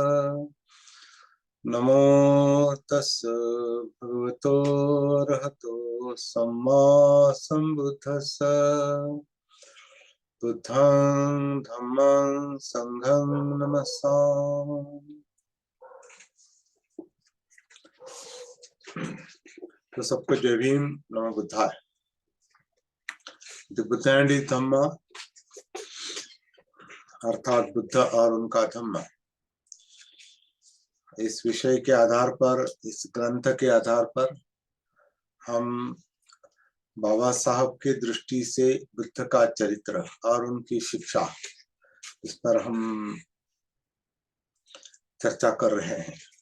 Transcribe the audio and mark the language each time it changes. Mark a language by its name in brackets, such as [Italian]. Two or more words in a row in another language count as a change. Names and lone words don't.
[Pali] नमो तस् भगवतो अरहतो सम्मा सम्बुद्धस्स। बुद्धं धम्मं संघं नमस्सामि। [Hindi] तो सबको जय भीम, [Sanskrit] नमो बुद्धाय। [Hindi] द बुद्ध एंड हिज धम्म अर्थात बुद्ध और उनका धम्म, इस विषय के आधार पर, इस ग्रंथ के आधार पर हम बाबा साहब की दृष्टि से बुद्ध का चरित्र और उनकी शिक्षा, इस पर हम चर्चा कर रहे हैं।